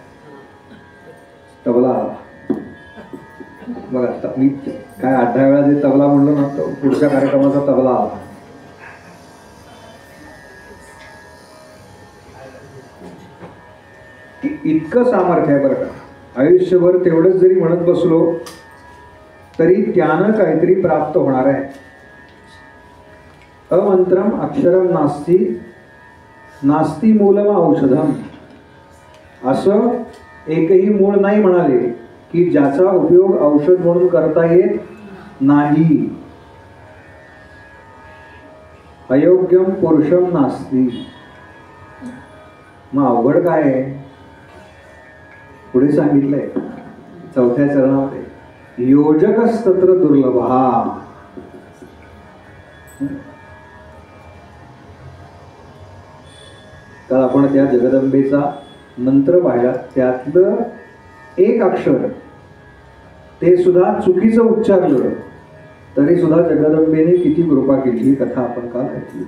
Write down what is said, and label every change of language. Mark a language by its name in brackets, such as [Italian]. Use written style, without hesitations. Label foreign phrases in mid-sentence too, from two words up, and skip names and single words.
[Marathi] तबला बघा, मी काय 8-10 वेळा जे तबला म्हणलो ना, तो पुढच्या कार्यक्रमाचा तबला आला. इतकं सामर्थ्य आहे बरं का. आयुष्यभर तेवढंच जरी म्हणत बसलो तरी त्यानं काहीतरी प्राप्त होणार आहे. [Sanskrit] अमंत्रम अक्षरम नास्ती नास्ती मूलम औषधम. [Marathi] असं एकही मूळ नाही म्हणाले की ज्याचा उपयोग औषध म्हणून करता येत नाही. [Sanskrit] अयोग्यम पुरुषम नास्ती. [Marathi] मग अवघड काय आहे पुढे सांगितलंय 4थ्या चरणामध्ये, [Sanskrit] योजकच तत्र दुर्लभा. [Marathi] तर आपण त्या जगदंबेचा मंत्र पाहिला, त्यातलं एक अक्षर ते सुद्धा चुकीचं उच्चारलं तरी सुद्धा जगदंबेने किती कृपा केली ही कथा आपण काल ऐकली.